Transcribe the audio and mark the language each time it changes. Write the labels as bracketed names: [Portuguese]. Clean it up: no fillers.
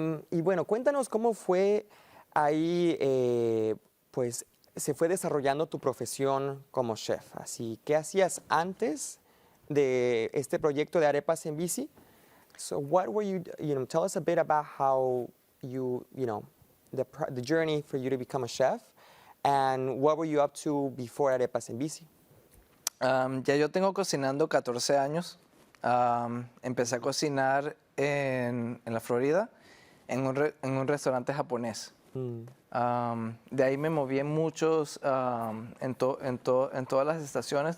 [Spanish] Y bueno, cuéntanos cómo fue ahí, pues se fue desarrollando tu profesión como chef. Así, ¿qué hacías antes de este proyecto de Arepas en Bici. [English] So what were you tell us a bit about how the journey for you to become a chef, and what were you up to before Arepas en Bici? [Spanish] Ya yo tengo cocinando 14 años. Empecé a cocinar en la Florida, en un restaurante japonés. De ahí me moví en muchos, en todas las estaciones.